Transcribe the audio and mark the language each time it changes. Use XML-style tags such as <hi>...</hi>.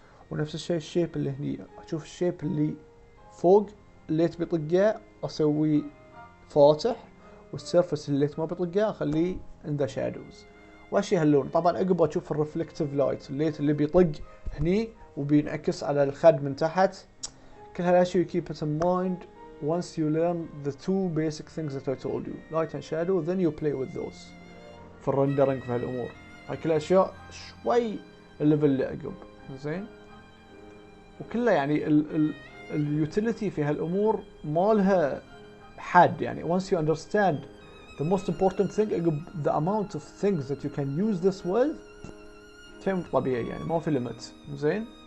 <ar>ونفس الشيء الشيب اللي هني، اشوف الشيب اللي فوق الليت بيطقه اسوي فاتح، والسيرفس اللي الليت ما بيطقه اخليه</ar> <en>in the shadows</en> <ar>واشي هاللون. طبعا عقب اشوف الرفلكتيف لايت، الليت اللي بيطق هني وبينعكس على الخد من تحت. كل هالاشياء</ar> <en>you keep it in mind once you learn the two basic things that I told you, light and shadow, then you play with those</en> <ar>في الرندرنج في هالامور. هاي كل الاشياء شوي الليفل اللي عقب، زين. وكلها يعني اليوتيليتي في هالامور ما لها حد، يعني</ar> <en>once you understand the most important thing</en> <ar>عقب</ar> <en>the amount of things that you can use this with</en> <ar>شيء مو طبيعي، يعني ما في ليميت. زين.</ar>